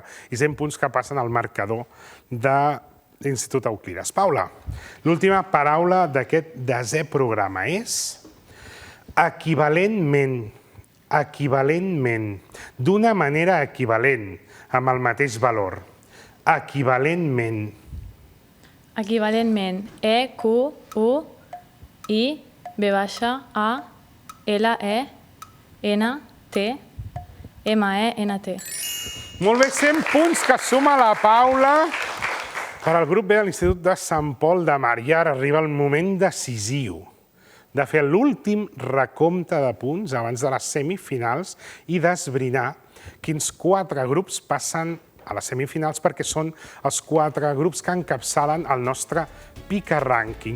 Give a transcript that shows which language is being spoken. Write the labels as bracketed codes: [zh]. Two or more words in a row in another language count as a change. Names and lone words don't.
[ca] I 100 punts que passen al marcador de l'Institut Euclides. Paula, l'última paraula d'aquest 10è programa és equivalentment. Equivalentment. D'una manera equivalent, amb el mateix valor. Equivalentment. Equivalentment. E-Q-U-I-B-A-L-E-N-T-M-E-N-T. Molt bé, 100 punts que suma la Paula per al grup B de l'Institut de Sant Pol de Mar. I ara arriba el moment decisiu de fer l'últim recompte de punts abans de les semifinals i d'esbrinar quins 4 grups passen a les semifinals, perquè són els 4 grups que encapçalen el nostre Pica Rànquing.